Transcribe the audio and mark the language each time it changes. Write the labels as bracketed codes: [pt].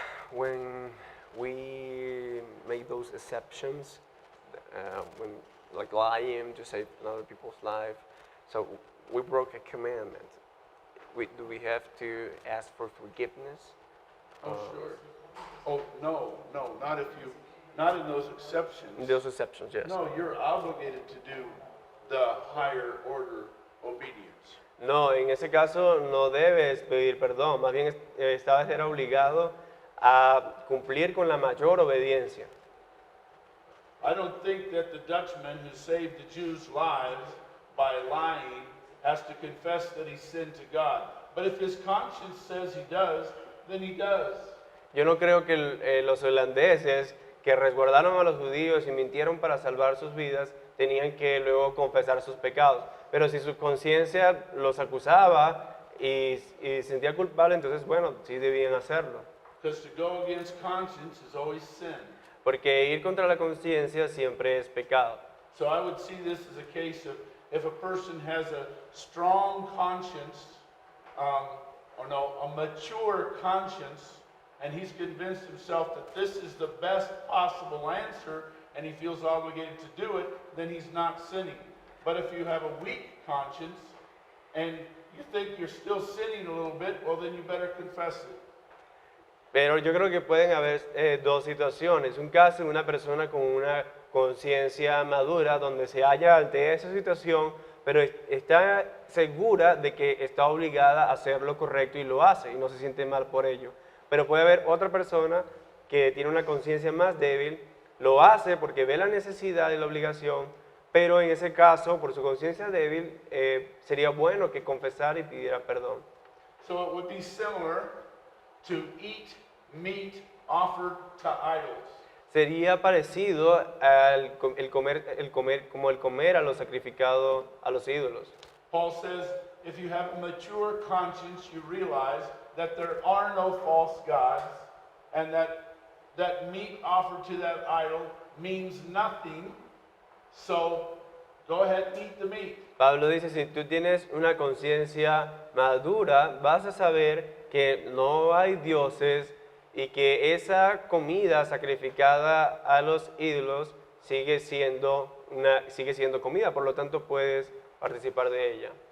[en] When we make those exceptions, when like lying to save another people's life, so we broke a commandment. Do we have to ask for forgiveness? Oh, sure. Oh, no, not in those exceptions. Those exceptions, yes. No, you're obligated to do the higher order obedience. [es] No, en ese caso no debes pedir perdón, más bien era obligado a cumplir con la mayor obediencia. [en] I don't think that the Dutchman who saved the Jews' lives by lying has to confess that he sinned to God. But if his conscience says he does, then he does. [es] Yo no creo que los holandeses que resguardaron a los judíos y mintieron para salvar sus vidas tenían que luego confesar sus pecados. Pero si su conciencia los acusaba y sentía culpable, entonces bueno, sí debían hacerlo. [en] Because to go against conscience is always sin. [es] Porque ir contra la conciencia siempre es pecado. [en] So I would see this as a case of if a person has a strong conscience, a mature conscience, and he's convinced himself that this is the best possible answer and he feels obligated to do it, then he's not sinning. But if you have a weak conscience and you think you're still sinning a little bit, well, then you better confess it. [es] Pero yo creo que pueden haber dos situaciones. Un caso de una persona con una conciencia madura donde se halla ante esa situación, pero está segura de que está obligada a hacer lo correcto y lo hace y no se siente mal por ello. Pero puede haber otra persona que tiene una conciencia más débil, lo hace porque ve la necesidad y la obligación, pero en ese caso, por su conciencia débil, sería bueno que confesara y pidiera perdón. [en] So it would be similar to eat meat offered to idols. [es] Sería parecido al como el comer a lo sacrificado a los ídolos. [en] Paul says, if you have a mature conscience, you realize that there are no false gods and that meat offered to that idol means nothing. So go ahead and eat the meat. [es] Pablo dice, si tú tienes una conciencia madura, vas a saber que no hay dioses y que esa comida sacrificada a los ídolos sigue siendo comida, por lo tanto puedes participar de ella.